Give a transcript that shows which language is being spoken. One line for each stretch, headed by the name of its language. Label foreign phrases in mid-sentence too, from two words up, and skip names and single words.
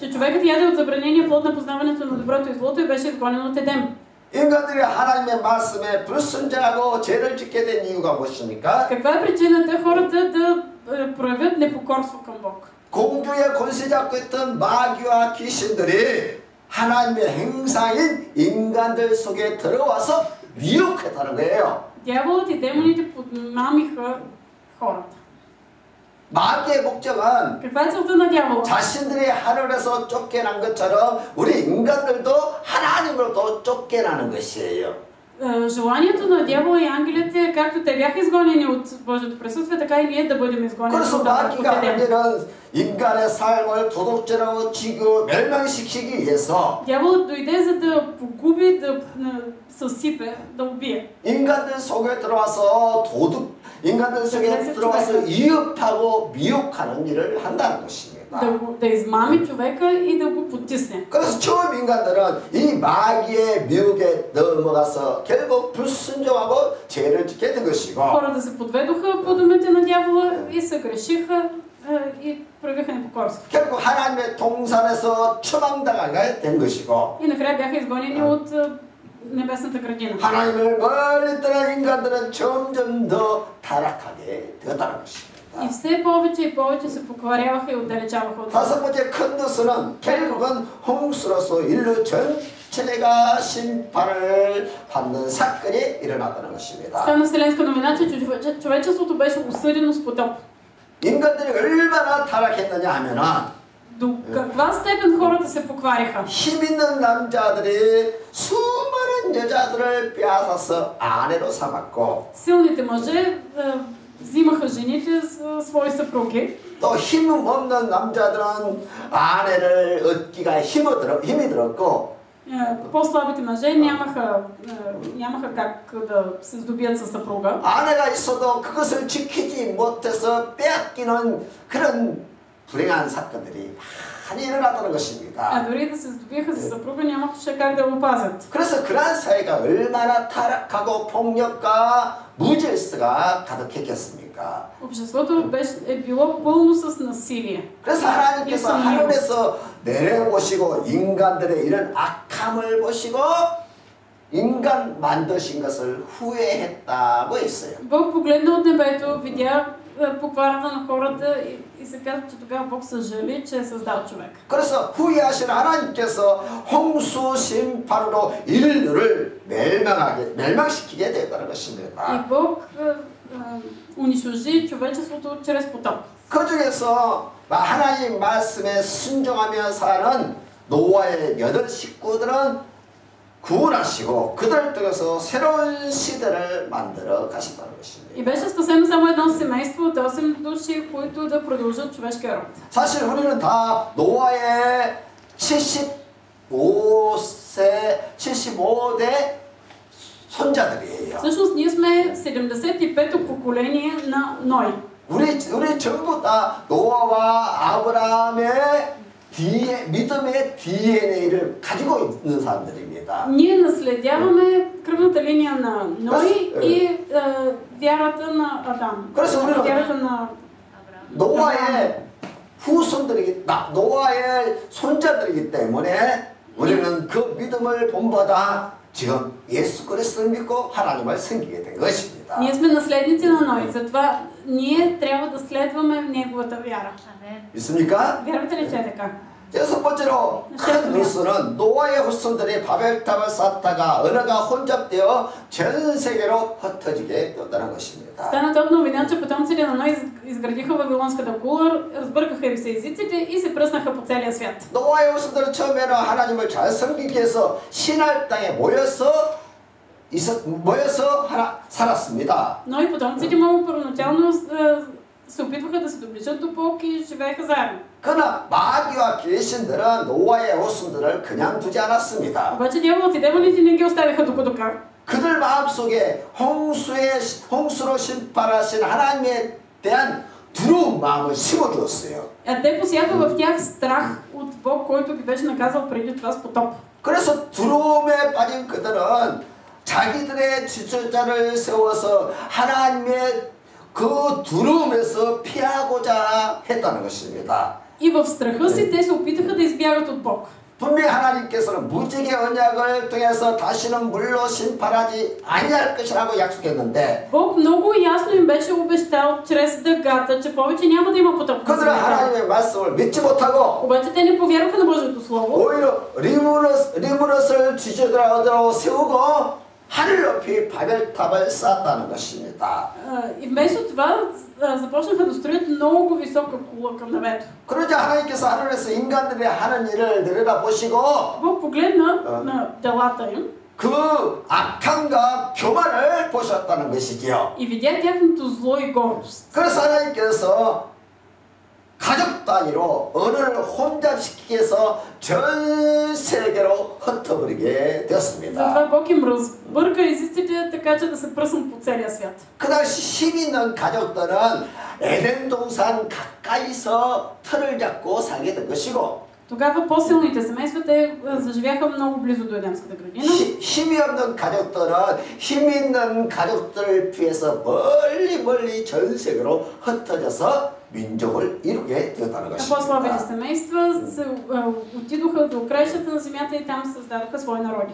Bulgarian: Че човекът яде от забранения плод на познаването на доброто и злото и беше изгонен от Едем.
Korean: 인간들이 하나님의 말씀에 불순종하고 죄를 짓게 된 이유가 무엇입니까?
Bulgarian: Каква е причината хората да проявят непокорство към Бог?
Korean: 공주의 권세 잡고 있던 마귀와 귀신들이 하나님의 행사인 인간들 속에 들어와서 미혹했다는 거예요.
Bulgarian: Дяволът и демоните подмамиха хората.
Korean: 마귀의 목적은
Bulgarian: Каква е целта на дявола?
Korean: 자신들이 하늘에서 쫓겨난 것처럼 우리 인간들도 하나님으로부터 쫓겨나는 것이에요.
Bulgarian: Желанието на дявола и ангелите е както те бяха изгонени от Божието присъствие, така и ние да бъдем изгонени
Korean: 그래서
Bulgarian: от
Korean: 마귀가
Bulgarian: Едем.
Korean: 하면은 인간의 삶을 도둑질하고 지고 멸망시키기 위해서
Bulgarian: Дяволът дойде за да погуби, да съсипе, да убие.
Korean: 인간들 속에 들어와서 인간들 속에 들어와서 위협하고 미혹하는 일을 한다는 것입니다.
Bulgarian: Да измами човека и да го потисне.
Korean: 그래서 처음 인간들은 이 마귀의 미혹에 넘어가서 결국 불순종하고 죄를 짓게 된 것이고
Bulgarian: Хората се подведоха по думите на дявола и се грешиха и проявиха непокорство.
Korean: 결국 하나님의 동산에서 추방당하게 된 것이고
Bulgarian: И накрая бяха изгонени от небесната градина.
Korean: 하나님을 멀리 떠난 인간들은 점점 더 타락하게 되었다는 것입니다.
Bulgarian: И все повече и повече се покваряваха и отдалечаваха от Бога.
Korean: 다섯 번째 큰 뉴스는 결국은 홍수로서 인류 전체가 심판을 받는 사건이 일어났다는 것입니다.
Bulgarian: Стана вселенска новина, че човечеството беше осъдено с потоп.
Korean: 인간들이 얼마나 타락했느냐 하면은
Bulgarian: До каква степен хората се поквариха?
Korean: 힘 있는 남자들이 수많은 여자들을 빼앗아서 아내로 삼았고
Bulgarian: Силните мъже взимаха жените за свои съпруги.
Korean: 또 힘 없는 남자들은 아내를 얻기가 힘이 들었고
Bulgarian: По-слабите мъже нямаха как да се здобият със съпруга.
Korean: 아내가 있어도 그것을 지키지 못해서 빼앗기는 그런 불행한 사건들이 많이 일어났다는 것입니다.
Bulgarian: Дори да се здобиха със съпруга, нямаше как да го пазят.
Korean: 그래서 그러한 사회가 얼마나 타락하고 폭력과 무질서가 가득했겠습니까?
Bulgarian: Обществото е било пълно с насилие.
Korean: 그래서 하나님께서 하늘에서 내려보시고 인간들의 이런 악함을 보시고 인간 만드신 것을 후회했다고 했어요.
Bulgarian: Бог погледна от небето, видя покварата на хората и се казва, че тогава Бог съжали, че е създал човек.
Korean: 그래서 후회하신 하나님께서 홍수 심판으로 인류를 멸망시키게 되었다는 것입니다.
Bulgarian: И Бог унищожи човечеството чрез потоп.
Korean: 그 중에서 하나님 말씀에 순종하며 사는 노아의 8 식구들은 구원하시고 그들을 통해서 새로운 시대를 만들어 가셨다는 것입니다.
Bulgarian: И беше спасено само едно семейство от 8 души, които да продължат човешкия род.
Korean: 사실 우리는 다 노아의 75대 손자들이에요.
Bulgarian: Всъщност ние сме 75-то поколение на Ной.
Korean: 우리 전부 다 노아와 아브라함의 믿음의 DNA를 가지고 있는 사람들입니다.
Bulgarian: Ние наследяваме кръвната линия на Ной и вярата на Адам.
Korean: 그래서 우리는
Bulgarian: вярата на
Korean: 노아의 노아의 손자들이기 때문에 우리는 그 믿음을 본받아 지금 예수 그리스도를 믿고 하나님을 섬기게 된 것입니다.
Bulgarian: Ние сме наследници на Ной, затова ние трябва да следваме неговата вяра.
Korean: 믿습니까?
Bulgarian: Вярвате ли, че е така?
Korean: 여섯 번째로 큰 뉴스는 노아의 후손들이 바벨탑을 쌓다가 언어가 혼잡되어 전 세계로 흩어지게 되었다는 것입니다.
Bulgarian: Стана топ новина, че потомците на Ной изградиха Вавилонската кула, разбъркаха им се езиците и се пръснаха по целия свят.
Korean: 노아의 후손들은 처음에는 하나님을 잘 섬기기 위해서 신할 땅에 모여서 살았습니다.
Bulgarian: Но и потомците му първоначално се опитваха да се доближат до Бог и живееха заедно.
Korean: 그러나 마귀와 귀신들은 노아의 후손들을 그냥 두지 않았습니다.
Bulgarian: Обаче дяволът и демоните не ги оставиха докато как.
Korean: 그들 마음속에 홍수로 심판하신 하나님에 대한 두려운 마음을 심어주었어요.
Bulgarian: Те посяха в тях страх от Бог, който ги беше наказал преди това с потоп.
Korean: 그래서 두려움에 빠진 그들은 자기들의 지도자를 세워서 하나님의 그 두려움에서 피하고자 했다는 것입니다.
Bulgarian: И в страха си те се опитаха да избягат от Бог.
Korean: 분명히 하나님께서는 무지개 언약을 통해서 다시는 물로 심판하지 아니할 것이라고 약속했는데
Bulgarian: Бог много ясно им беше обещал чрез дъгата, че повече няма да има потоп.
Korean: 그들은 하나님의 말씀을 믿지 못하고
Bulgarian: Обаче те не повярваха на Божието Слово.
Korean: 오히려 리무롯을 지도자로 세우고 하늘 높이 바벨탑을 쌓았다는 것입니다.
Bulgarian: И вместо това започнаха да строят много висока кула към небето.
Korean: 그러자 하나님께서 하늘에서 인간들이 하는 일을 내려다보시고
Bulgarian: Бог погледна на делата им
Korean: 그 악함과 교만을 보셨다는 것이지요.
Bulgarian: и видя тяхното зло и гордост.
Korean: 그래서 하나님께서 가족 단위로 언어를 혼잡시키기 위해서 전 세계로 흩어버리게 되었습니다.
Bulgarian: Затова Бог им разбърка езиците, така че да се пръснат по целия свят.
Korean: 그 당시 힘 있는 가족들은 에덴 동산 가까이서 틀을 잡고 살게 된 것이고
Bulgarian: Тогава по-силните семейства те заживяха много близо до Едемската градина.
Korean: 힘이 없는 가족들은 힘 있는 가족들을 피해서 멀리 전 세계로 흩어져서 민족을 이루게 되었다는
Bulgarian: По-слабите
Korean: 것입니다.
Bulgarian: семейства отидоха до краищата на земята и там създадоха свои народи.